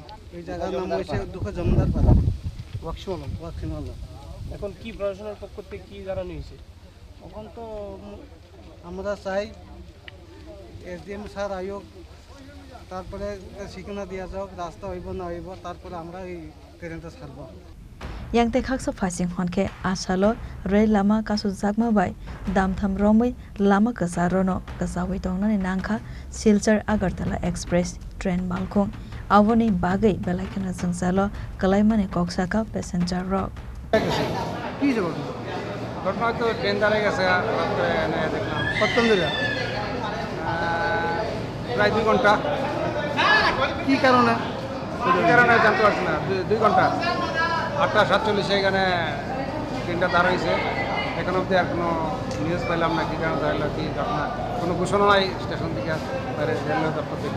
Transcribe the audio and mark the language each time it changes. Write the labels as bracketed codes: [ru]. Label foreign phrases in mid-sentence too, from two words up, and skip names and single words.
[bn] এই জায়গার নাম হয়েছে দুঃখ জমিদার পাড়া ওয়াকসিমাল এখন কি প্রশাসনের পক্ষ থেকে কি জানানো হয়েছে এখন তো আমরা চাই [en] SDM sir [bn] আয়োগ তারপরে ঠিকানা দিয়া যাওক রাস্তা হইব না হইব তারপরে আমরা এই ট্রেনটা ছাড়ব [trp] yang te khaksa phasing honke asalo rel lama kasu jakma bai damtham romai lama kasarono kasawai tongnani nangkha Silchar Agartala Express train malkhong awoni bagai belaikana jungsalo kalaimane koksaka passenger rock [bn] কি যাব ঘটনা তো ট্রেন দাঁড়িয়ে গেছে রাত্রে এনে দেখলাম কতক্ষণ ধরে প্রায় 2 ঘন্টা কি কারণে কি কারণে জানতে পারছি না 2 ঘন্টা 8:47 এখানে ট্রেনটা দাঁড়াইছে এখন অবধি আর কোনো নিউজ পাইলাম না কি কারণে দাঁড়ালো কি ঘটনা কোনো ঘোষণা নাই স্টেশন থেকে রেলওয়ে দপ্তর থেকে